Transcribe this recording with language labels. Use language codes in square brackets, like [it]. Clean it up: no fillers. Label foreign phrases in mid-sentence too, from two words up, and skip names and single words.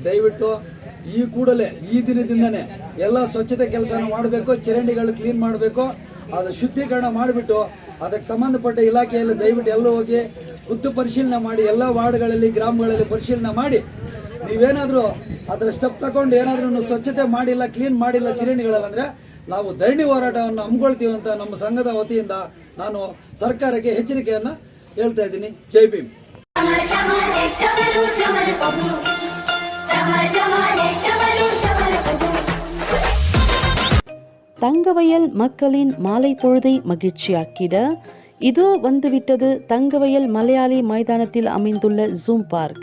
[kn] ದಯವಿಟ್ಟು ಈ ಕೂಡಲೇ ಈ ದಿನದಿಂದನೇ ಎಲ್ಲ ಸ್ವಚ್ಛತೆ ಕೆಲಸನ ಮಾಡಬೇಕು, ಚರಂಡಿಗಳು ಕ್ಲೀನ್ ಮಾಡಬೇಕು, ಅದು ಶುದ್ಧೀಕರಣ ಮಾಡಿಬಿಟ್ಟು ಅದಕ್ಕೆ ಸಂಬಂಧಪಟ್ಟ ಇಲಾಖೆಯಲ್ಲಿ ದಯವಿಟ್ಟು ಎಲ್ಲ ಹೋಗಿ ಖುದ್ದು ಪರಿಶೀಲನೆ ಮಾಡಿ, ಎಲ್ಲ ವಾರ್ಡ್ಗಳಲ್ಲಿ ಗ್ರಾಮಗಳಲ್ಲಿ ಪರಿಶೀಲನೆ ಮಾಡಿ, ನೀವೇನಾದರೂ ಅದರ ಸ್ಟೆಪ್ ತಗೊಂಡು ಏನಾದ್ರೂ ಸ್ವಚ್ಛತೆ ಮಾಡಿಲ್ಲ, ಕ್ಲೀನ್ ಮಾಡಿಲ್ಲ ಚರಂಡಿಗಳಂದ್ರೆ ನಾವು ಧರಣಿ ಹೋರಾಟವನ್ನು ಹಮ್ಮಿಕೊಳ್ತೀವಿ ಅಂತ ನಮ್ಮ ಸಂಘದ ವತಿಯಿಂದ ನಾನು ಸರ್ಕಾರಕ್ಕೆ ಎಚ್ಚರಿಕೆಯನ್ನು ಹೇಳ್ತಾ ಇದ್ದೀನಿ. ಜೈ ಭೀಮ್. [ta] தங்கவயல் மக்களின் மாலை பொழுதை மகிழ்ச்சியாக்கிட இதோ வந்துவிட்டது தங்கவயல் மலையாளி மைதானத்தில் அமைந்துள்ள ஜூம் பார்க்.